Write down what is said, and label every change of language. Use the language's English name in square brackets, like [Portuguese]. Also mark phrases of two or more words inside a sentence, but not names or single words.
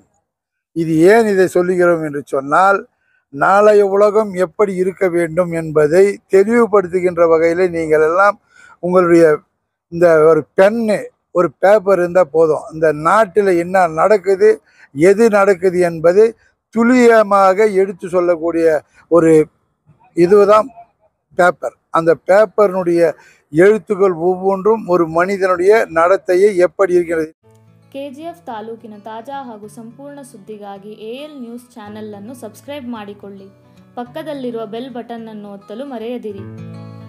[Tamil] இது ஏன் இதை சொல்லுகிறோம் என்று சொன்னால், நாளைய உலகம் எப்படி இருக்க வேண்டும் என்பதை தெளிவுபடுத்துகின்ற வகையில் நீங்கள் எல்லாம் உங்களுடைய இந்த ஒரு பென்னு ஒரு பேப்பர் இருந்தால் போதும். இந்த நாட்டில் என்ன நடக்குது, எது நடக்குது என்பதை துல்லியமாக எடுத்து சொல்லக்கூடிய ஒரு இதுதான் பேப்பர். அந்த பேப்பரினுடைய எழுத்துக்கள் ஒவ்வொன்றும் ஒரு ಮನುಷ್ಯனுடைய நடத்தையை எப்படி இருக்கிறது. [Kannada] ಕೆಜಿಎಫ್ ತಾಲೂಕಿನ ತಾಜಾ ಹಾಗೂ ಸಂಪೂರ್ಣ ಸುದ್ದಿಗಾಗಿ AL [English] news channel [Kannada] ಅನ್ನು ಸಬ್ಸ್ಕ್ರೈಬ್ ಮಾಡಿಕೊಳ್ಳಿ. ಪಕ್ಕದಲ್ಲಿರುವ [English] bell button [Kannada] ಅನ್ನು ಒತ್ತಲು ಮರೆಯದಿರಿ.